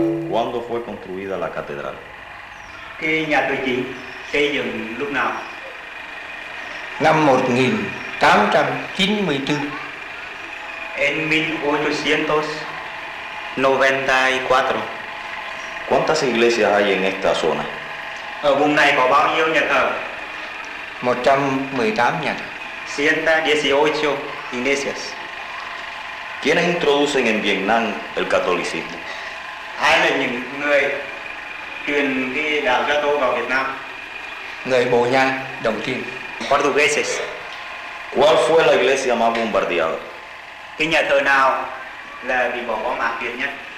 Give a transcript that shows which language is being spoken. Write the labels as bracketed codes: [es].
[es] ¿Cuándo fue construida la catedral? [vi] Cái nhà thờ chính xây dựng lúc nào? Năm 1894. [es] En 1894. ¿Cuántas iglesias hay en esta zona? [vi] Ở vùng này có bao nhiêu nhà thờ? 118 nhà thờ. [es] 118 iglesias. ¿Quiénes introducen en Vietnam el catolicismo? [vi] Ai là những người truyền cái đạo Gia Tô vào Việt Nam? Người Bồ Nha đầu tiên. [es] Portugueses. ¿Cuál fue la iglesia más bombardeada? [vi] Cái nhà thờ nào là bị bỏ bom ác liệt nhất?